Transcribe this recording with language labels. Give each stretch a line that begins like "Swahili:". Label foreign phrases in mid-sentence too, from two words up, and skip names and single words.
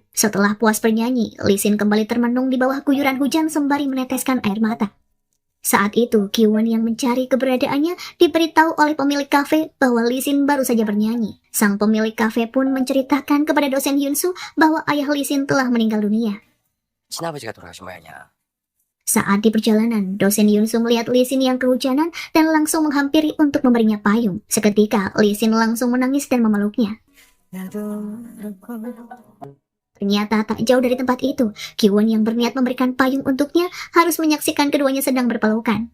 Indonesian: Setelah puas bernyanyi, Lee Sin kembali termenung di bawah guyuran hujan sembari meneteskan air mata. Saat itu, Kiwon yang mencari keberadaannya diberitahu oleh pemilik kafe bahwa Lee Sin baru saja bernyanyi. Sang pemilik kafe pun menceritakan kepada dosen Yunsu bahwa ayah Lee Sin telah meninggal dunia.
Korean: 친아버지가 돌아가신 모양이야.
Indonesian: Saat di perjalanan, dosen Yunsu melihat Lee Sin yang kehujanan dan langsung menghampiri untuk memberinya payung. Seketika, Lee Sin langsung menangis dan memeluknya. Ternyata tak jauh dari tempat itu, Kiwon yang berniat memberikan payung untuknya harus menyaksikan keduanya sedang berpelukan.